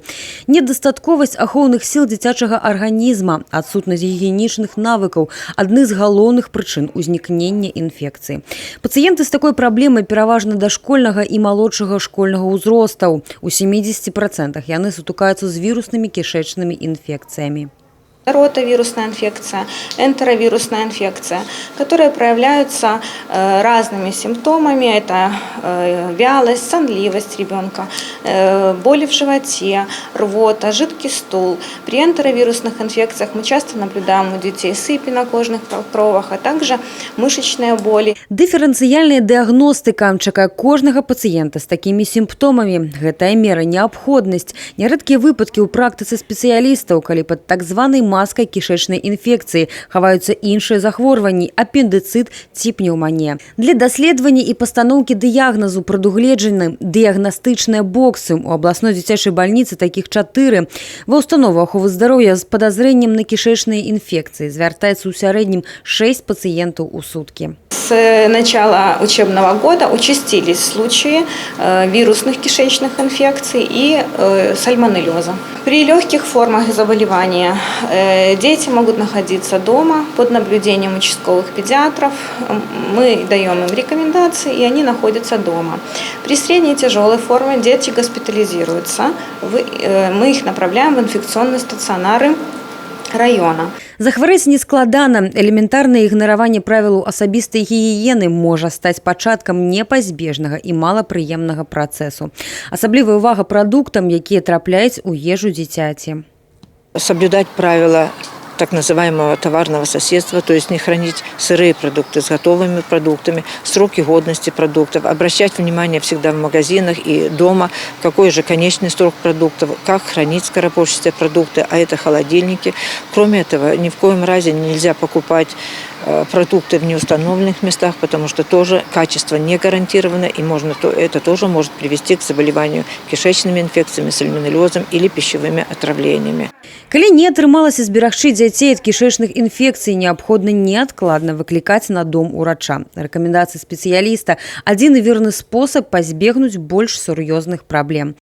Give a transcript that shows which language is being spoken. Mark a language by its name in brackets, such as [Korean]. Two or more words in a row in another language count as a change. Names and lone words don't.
[Belarusian] Недастатковасць ахоўных сіл дзіцячага арганізма, адсутнасць гігіенічных навыкаў – адны з галоўных прычын узнікнення інфекцыі. Пацыенты з такой праблемай пераважна дашкольнага і малодшага школьнага ўзростаў. У 70% яны сутыкаюцца з віруснымі кішэчнымі інфекцыямі. [Russian] Ротавирусная инфекция, энтеровирусная инфекция, которые проявляются разными симптомами. Это вялость, сонливость ребенка, боли в животе, рвота, жидкий стул. При энтеровирусных инфекциях мы часто наблюдаем у детей сыпи на кожных покровах, а также мышечные боли. [Belarusian] Дыферэнцыяльная дыягностыка чакае кожнага пацыента з такімі сімптомамі. Гэтая мера неабходнасць. Нярэдкія выпадкі ў практыцы спецыялістаў, калі пад так званай маскай кішэчнай інфекцыі хаваюцца іншыя захворванні, апендыцыт ці пнеўманія. Для даследавання і пастаноўкі дыягназу прадугледжаны дыягнастычныя боксы. У абласной дзіцячай бальніцы такіх 4. Ва ўстанову аховы здароўя з падазрэннем на кішэчныя інфекцыі звяртаецца ў сярэднім 6 пацыентаў у суткі. [Russian] С начала учебного года участились случаи вирусных кишечных инфекций и сальмонеллеза. При легких формах заболевания дети могут находиться дома под наблюдением участковых педиатров. Мы даем им рекомендации, и они находятся дома. При средней и тяжелой форме дети госпитализируются. Мы их направляем в инфекционные стационары района. [Belarusian] Захварэць нескладана. Элементарнае ігнараванне правілаў асабістай гігіены можа стаць пачаткам непазбежнага і малапрыемнага працэсу. Асаблівая ўвага прадуктам, якія трапляюць у ежу дзіцяці. [Russian] Соблюдать правила так называемого товарного соседства, то есть не хранить сырые продукты с готовыми продуктами, сроки годности продуктов, обращать внимание всегда в магазинах и дома, какой же конечный срок продуктов, как хранить скоропортящиеся продукты, а это холодильники. Кроме этого, ни в коем разе нельзя покупать продукты в неустановленных местах, потому что тоже качество не гарантировано, и это тоже может привести к заболеванию кишечными инфекциями, сальмонеллезом или пищевыми отравлениями. [Belarusian] Калі не атрымалася зберагчы дзяцей ад кішэчных інфекцый, неабходна неадкладна выклікаць на дом урача. Рэкамендацыі спецыяліста – адзін і верны спосаб пазбегнуць больш сур'ёзных праблем.